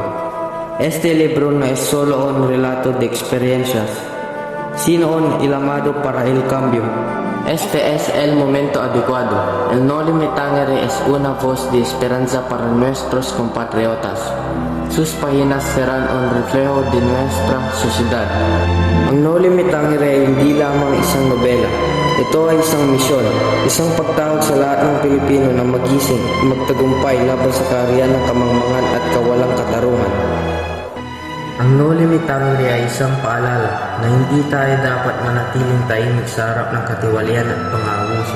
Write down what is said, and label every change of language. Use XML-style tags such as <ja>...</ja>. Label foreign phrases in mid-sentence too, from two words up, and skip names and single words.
<es>Este libro no es solo un relato de experiencias, sino un llamado para el cambio. Este es el momento adecuado. El No Limitangere es una voz de esperanza para nuestros compatriotas. Sus páginas serán un reflejo de nuestra sociedad.</es> <tl>Ang No Limitangere ay hindi lamang isang nobela. Ito ay isang misyon, isang pagtawag sa lahat ng Pilipino na magising, magtagumpay laban sa kaharian ng kamangmangan at kawalang katarungan. Ang No Limitangere ay isang paalala na hindi tayo dapat manatiling tahimik sa harap ng katiwalian at pang-aabuso.</tl>